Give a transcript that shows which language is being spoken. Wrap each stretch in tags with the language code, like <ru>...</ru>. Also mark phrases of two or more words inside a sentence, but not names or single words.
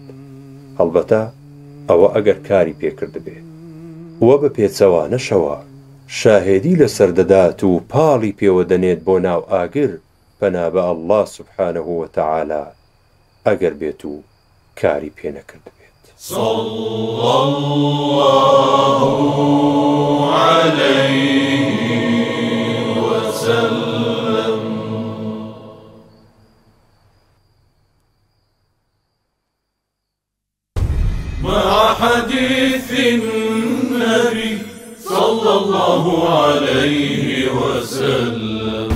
<ckb>هەڵبەتە ئەوە ئەگەر کاری پێکرد بێت وە بە پێچەوانەشەوە شاهێدی لەسەر دەدات و پاڵی پێوە دەنێت بۆ ناو ئاگر پەنا بە ئەڵڵا</ckb> <ar>سوبحانەه وتەعالا</ar> <ckb>ئەگەر بێت و کاری پێ نەکرد بێت.</ckb> <ar>صلى الله عليه وسلم. مع حديث النبي صلى الله عليه وسلم.</ar>